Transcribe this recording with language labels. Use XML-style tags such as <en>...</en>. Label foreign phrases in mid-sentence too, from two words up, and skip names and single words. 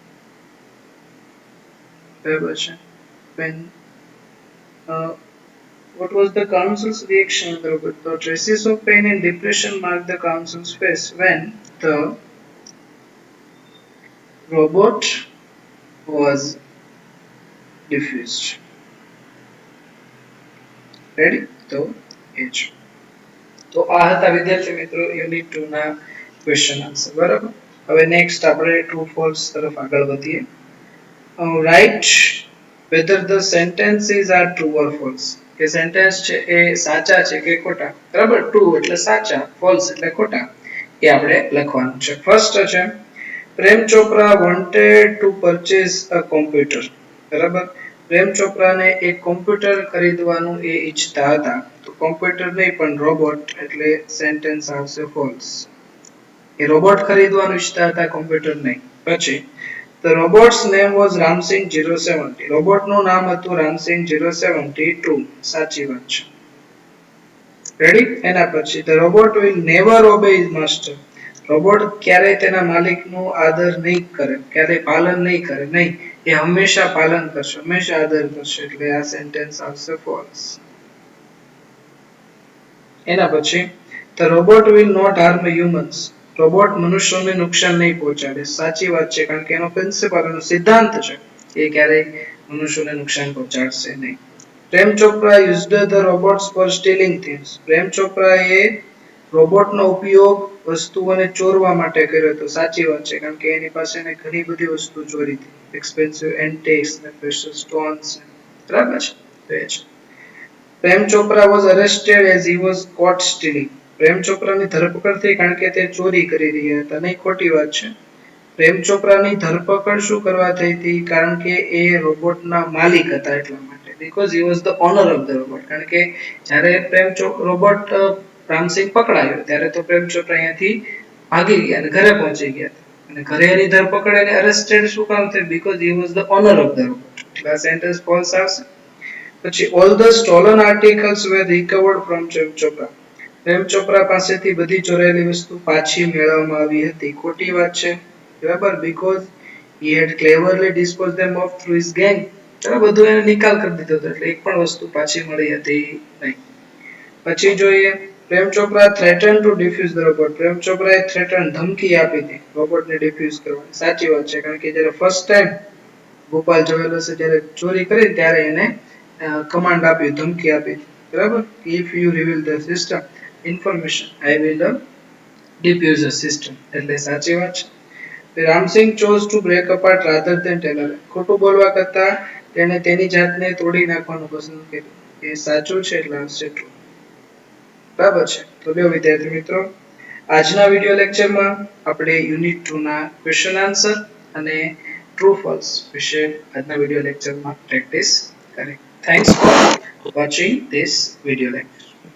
<en>when What was the council's reaction, Robert? The traces of pain and depression marked the council's face when the robot was diffused. Ready?</en> <gu>તો એ જ. તો આ હતા વિદ્યાર્થી મિત્રો યુનિટ 2 ના</gu> <en>question answer</en> <gu>બરાબર. હવે નેક્સ્ટ આપણે</gu> <en>true false</en> <gu>તરફ આગળ વધીએ. રાઈટ</gu> <en>whether the sentences are true or false.</en> <gu>કે સેન્ટેન્સ છે એ સાચા છે કે ખોટા. બરાબર, ટ્રુ એટલે સાચા, ફોલ્સ એટલે ખોટા. એ આપણે લખવાનું છે. ફર્સ્ટ છે પ્રેમ ચોપરા</gu> <en>wanted to purchase a computer.</en> <gu>બરાબર, પ્રેમ ચોપરાને એક કોમ્પ્યુટર ખરીદવાનું એ ઈચ્છતા હતા. તો કોમ્પ્યુટર નહીં પણ રોબોટ એટલે સેન્ટેન્સ આવશે ફોલ્સ. એ રોબોટ ખરીદવાનું ઈચ્છતા હતા, કોમ્પ્યુટર નહીં.</gu> <en>પછી the robot's name was Ramsing 070.</en> <gu>રોબોટ નું નામ હતું Ramsing 070. ટ્રુ, સાચી વાત છે. રેડી? એના પછી</gu> <en>the robot will never obey his master.</en> <gu>રોબોટ ક્યારેય તેના માલિકનું આદર નહીં કરે, ક્યારેય પાલન નહીં કરે, નહીં, એ હંમેશા પાલન કરશે, હંમેશા આદર કરશે. એટલે આ સેન્ટેન્સ આવશે ફોલ્સ. એના પછી</gu> <en>the robot will not harm humans.</en> <gu>રોબોટ મનુષ્યોને નુકસાન નહીં પહોંચાડે. સાચી વાત છે, કારણ કે એનો પ્રિન્સિપલ, એનો સિદ્ધાંત છે એ ક્યારેય મનુષ્યોને નુકસાન પહોંચાડશે નહીં.</gu> <en>પ્રેમ ચોપરા used the robots for stealing things.</en> <gu>પ્રેમ ચોપરાએ રોબોટનો ઉપયોગ વસ્તુઓને ચોરવા માટે કર્યો હતો. સાચી વાત છે, કારણ કે એની પાસે ઘણી બધી વસ્તુ ચોરી હતી,</gu> <en>expensive antiques</en> <gu>ને</gu> <en>precious stones.</en> <gu>બરાબર છે, તો એ છે. પ્રેમ ચોપરા</gu> <en>was arrested as he was caught stealing.</en> <gu>પ્રેમ ચોપરાની ધરપકડ થઈ કારણ કે તે ચોરી કરી રહ્યા હતા. નહીં, ખોટી વાત છે. પ્રેમ ચોપરાની ધરપકડ શું કરવા થઈ હતી? કારણ કે એ રોબોટના માલિક હતા એટલા માટે.</gu> <en>because he was the owner of the robot.</en> <gu>કારણ કે જ્યારે રોબોટ રામસિંગ પકડાયો ત્યારે તો પ્રેમ ચોપરા અહીંયાથી ભાગી ગયા અને ઘરે પહોંચી ગયા અને ઘરે એની ધરપકડ અને અરેસ્ટેડ શું કામ થઈ?</gu> <en>because he was the owner of the robot.</en> <gu>એટલે આ સેન્ટેન્સ ફોલ્સ આવશે. પછી</gu> <en>all the stolen articles were recovered from</en> <gu>પ્રેમ ચોપરા. પ્રેમ ચોપરા પાસેથી બધી ચોરાયેલી વસ્તુ પાછી મેળવવામાં આવી હતી. ખોટી વાત છે. બરાબર,</gu> <en>because he had cleverly disposed them of through his gang.</en> <gu>બધું એને નિકાલ કરી દીધો હતો એટલે એક પણ વસ્તુ પાછી મળી હતી નહીં. પછી જોઈએ પ્રેમ ચોપરા</gu> <en>threatened to defuse the robot.</en> <gu>પ્રેમ ચોપરાએ threaten, ધમકી આપી હતી રોબોટને ડિફ્યુઝ કરવાની. સાચી વાત છે, કારણ કે જ્યારે</gu> <en>first time</en> <gu>ગોપાલ જ્વેલર્સે જ્યારે ચોરી કરી ત્યારે એને કમાન્ડ આપ્યું, ધમકી આપી. બરાબર,</gu> <en>if you reveal the system information I will defuse the system.</en> <gu>એટલે સાચી વાત છે. રામસિંગ</gu> <en>chose to break apart rather than tell her.</en> <gu>ખોટું બોલવા કરતા તેણે તેની જાતને તોડી નાખવાનું પસંદ કર્યું. એ સાચું છે એટલે આવશે ટ્રુ. બરાબર છે. તો લ્યો વિદ્યાર્થી મિત્રો, આજના વિડિયો લેક્ચરમાં આપણે યુનિટ 2 ના</gu> <en>question answer</en> <gu>અને</gu> <en>true false</en> <gu>વિશે આજના વિડિયો લેક્ચરમાં પ્રેક્ટિસ કરી.</gu> <en>Thanks for watching this video lecture.</en>